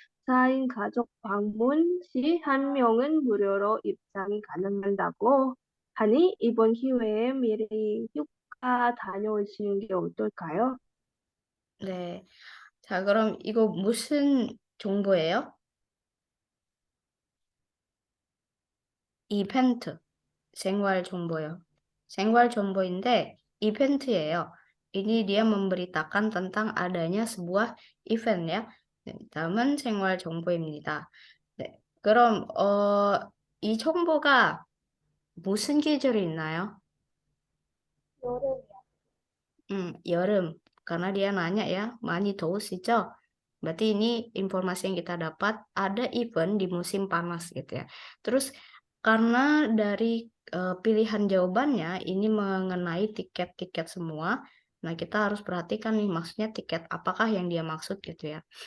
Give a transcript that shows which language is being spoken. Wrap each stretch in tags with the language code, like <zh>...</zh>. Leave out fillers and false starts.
<ko>4인 가족 방문 시 한 명은 무료로 입장이 가능하다고 하니 이번 기회에 미리 휴가 다녀오시는 게 어떨까요? 네. 자, 그럼 이거 무슨 정보예요? 이벤트. 생활 정보요. 생활 정보인데 이벤트예요.</ko> <id>Ini dia memberitakan tentang adanya sebuah event ya.</id> <ko>네, 다음은 생활 정보입니다. 네. 그럼 이 정보가 무슨 계절이 있나요? 여름이요. 여름.</ko> <id>Karena dia nanya ya,</id> <ko>많이 더우시죠?</ko> <id>Berarti ini informasi yang kita dapat ada event di musim panas gitu ya. Terus karena dari pilihan jawabannya ini mengenai tiket-tiket semua, nah kita harus perhatikan nih maksudnya tiket apakah yang dia maksud gitu ya.</id>